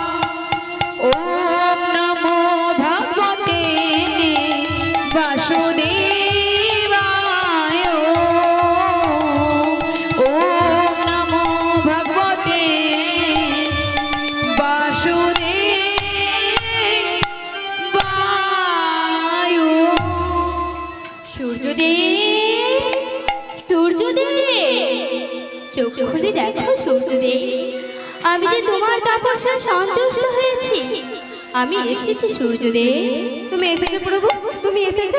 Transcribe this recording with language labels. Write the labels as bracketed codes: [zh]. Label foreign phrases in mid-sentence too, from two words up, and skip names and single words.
[sa] ওম নমো ভগবতে বাসুদেবায়। ওম নমো ভগবতে বাসুদেবায়। [bn] সূর্যদেব, সূর্যদেব, চোখ খুলে দেখো সূর্যদেব, আমি যে তোমার তপস্যায় সন্তুষ্ট হয়েছি। আমি এসেছি সূর্যদেব। তুমি এসেছো প্রভু, তুমি এসেছো।